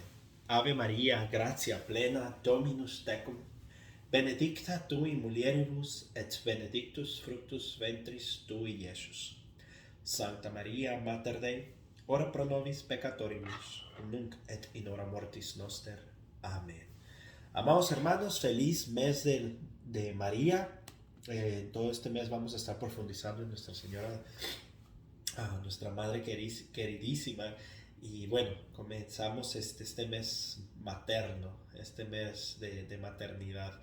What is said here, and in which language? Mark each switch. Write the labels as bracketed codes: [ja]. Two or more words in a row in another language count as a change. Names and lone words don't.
[la] Ave Maria, gratia plena, Dominus tecum, benedicta tu in mulieribus et benedictus fructus ventris tui, Iesus. Santa Maria, Mater Dei, ora pro nobis peccatoribus, nunc et in hora mortis noster. [es] Amén. Amados hermanos, feliz mes de María. Todo este mes vamos a estar profundizando en Nuestra Señora, nuestra Madre queridísima. Y bueno, comenzamos este mes materno, este mes de maternidad.